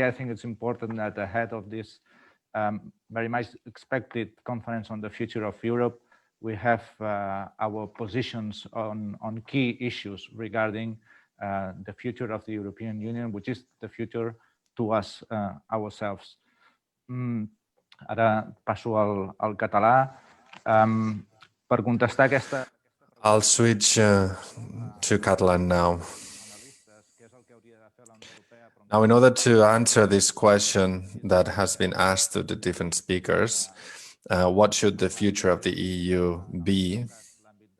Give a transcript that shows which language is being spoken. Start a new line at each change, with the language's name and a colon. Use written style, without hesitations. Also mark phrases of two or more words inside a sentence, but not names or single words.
English: I think it's important that ahead of this very much expected conference on the future of Europe, we have our positions on key issues regarding the future of the European Union, which is the future to us ourselves.
Catalan: Ara passo al català. Per contestar aquesta...
English: I'll switch to Catalan now. Now, in order to answer this question that has been asked to the different speakers, what should the future of the EU be?